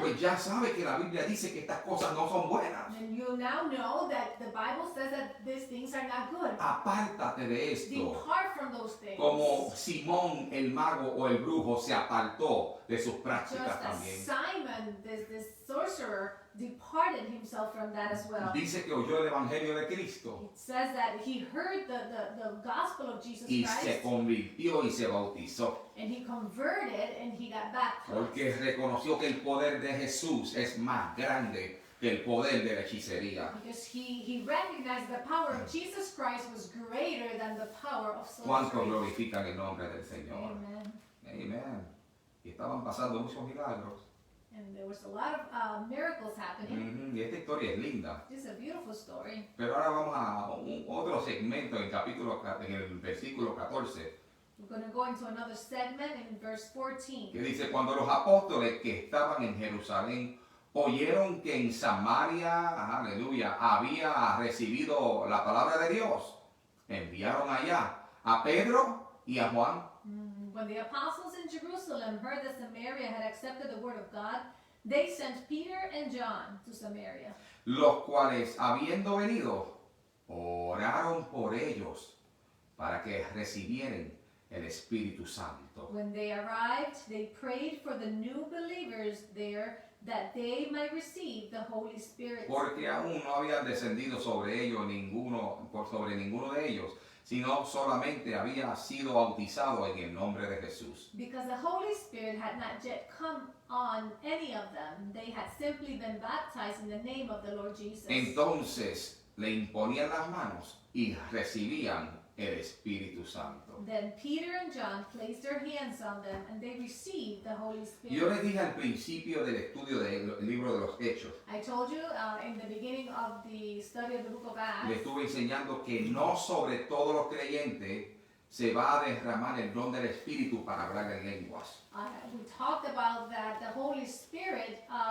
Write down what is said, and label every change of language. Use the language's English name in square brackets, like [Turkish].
[Spanish] pues ya sabes que la Biblia dice que estas cosas no son buenas. [English] then you now know that the Bible says that these things are not good. [Spanish] Apártate de esto. [English] Depart from those things. [Spanish] Como Simón el mago o el brujo se apartó de sus prácticas [English] Just as [Spanish] también. [English] Simon, this sorcerer, departed himself from that as well. [Spanish] Dice que oyó el evangelio de Cristo [English] It says that he heard the gospel of Jesus [Spanish] y se [English] Christ [Spanish] convirtió y se bautizó. [English] and he converted and he got baptized. [Spanish] Porque reconoció que el poder de Jesús es más grande que el poder de la hechicería. [English] Because he recognized the power of Jesus Christ was greater than the power of [Spanish] ¿Cuántos [English] sorcery. [Spanish] glorifican el nombre del Señor? [English] Amen. [Spanish] Amén. Y estaban pasando muchos milagros. [English] And there was a lot of miracles happening. [Spanish] Y esta historia es linda. [English] It's a beautiful story. [Spanish] Pero ahora vamos a otro segmento en el versículo 14. [English] We're going to go into another segment in verse 14. [Spanish] Que dice, cuando los apóstoles que estaban en Jerusalén oyeron que en Samaria, aleluya, había recibido la palabra de Dios, enviaron allá a Pedro y a Juan. [English] When the apostles in Jerusalem heard that Samaria had accepted the word of God, they sent Peter and John to Samaria, [Spanish] los cuales, habiendo venido, oraron por ellos para que recibieran el Espíritu Santo. [English] When they arrived, they prayed for the new believers there that they might receive the Holy Spirit. [Spanish] Porque aún no habían descendido sobre ellos sobre ninguno de ellos, sino solamente había sido bautizado en el nombre de Jesús. [English] Because the Holy Spirit had not yet come on any of them, they had simply been baptized in the name of the Lord Jesus. [Spanish] Entonces le imponían las manos y recibían el Espíritu Santo. [English] Then Peter and John placed their hands on them and they received the Holy [Spanish] Yo les [English] Spirit. [Spanish] dije al principio del estudio del libro de los Hechos, [English] I told you in the beginning of the study of the book of [Spanish] le [English] Acts, [Spanish] estuve enseñando que no sobre todos los creyentes se va a derramar el don del Espíritu para hablar en lenguas. [English] we talked about that the Holy Spirit